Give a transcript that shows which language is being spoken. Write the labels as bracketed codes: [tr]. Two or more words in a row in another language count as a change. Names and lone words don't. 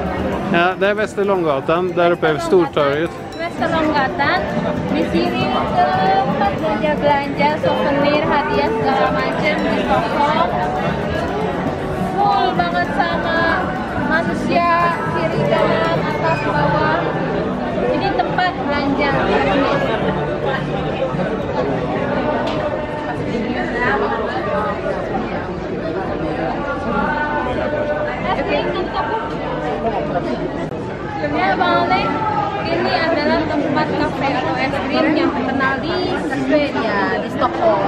[sv] Ja, det är Västerlånggatan, där uppe är Stortorget. Västerlånggatan. [id] Di sini tempat belanja souvenir, hadiah segala macam di Stockholm. Full banget sama manusia kiri kanan atas bawah. Ini tempat belanja souvenir. Ya Bang Ale, ini adalah tempat kafe atau es krim yang terkenal di Swedia, di Stockholm.